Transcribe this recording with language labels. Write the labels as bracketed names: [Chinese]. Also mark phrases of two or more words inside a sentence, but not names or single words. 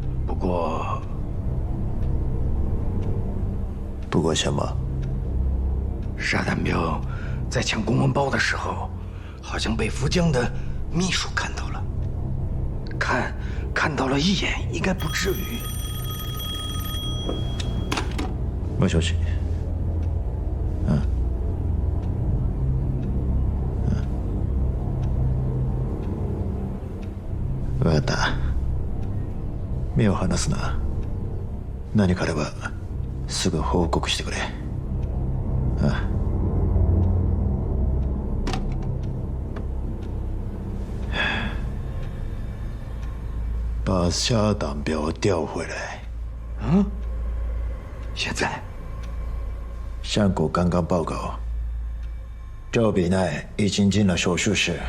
[Chinese] 不过什么？沙胆彪在抢公文包的时候，好像被福江的秘书看到了，看到了一眼，应该不至于。 [Japanese] もしもし。分かった。目を離すな。何かあればすぐ報告してくれ。ああ。 [Chinese] 把沙胆彪调回来。嗯？现在？山谷刚刚报告，赵比奈已经进了手术室。